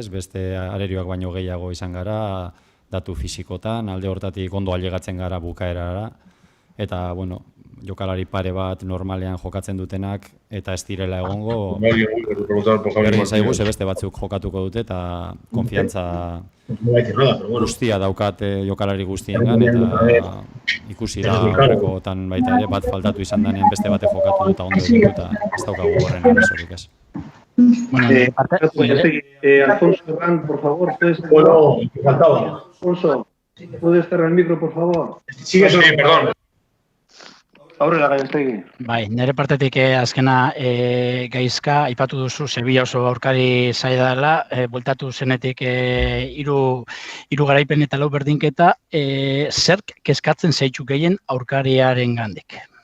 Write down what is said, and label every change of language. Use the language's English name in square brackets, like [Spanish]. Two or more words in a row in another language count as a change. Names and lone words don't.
[Basque] Beste arerioak baino gehiago izan gara, datu fizikotan, alde hortatik ondo ailegatzen gara bukaerara, eta, jokalari pare bat normalean jokatzen dutenak, eta ez direla egongo, berdin zaigu, beste batzuk jokatuko dute, eta konfiantza guztia daukate jokalari guztiengan, eta ikusi da horrekotan baita ere, bat faltatu izan denean beste bate jokatu dut, ondo dut, eta ez daukagu horren arazorik ez. [Spanish] Alfonso Herrán, por favor, puedes... Alfonso, ¿puedes cerrar el micro, por favor? Sigue, perdón. [Basque] Aurrera Gaiastegi. Bai, nire partetik azkena gaizka, aipatu duzu Sevilla oso aurkari zaila dela, bueltatu zenetik 3 garaipen eta 4 berdinketa, zerk kezkatzen zaitu gehien aurkariaren gandik?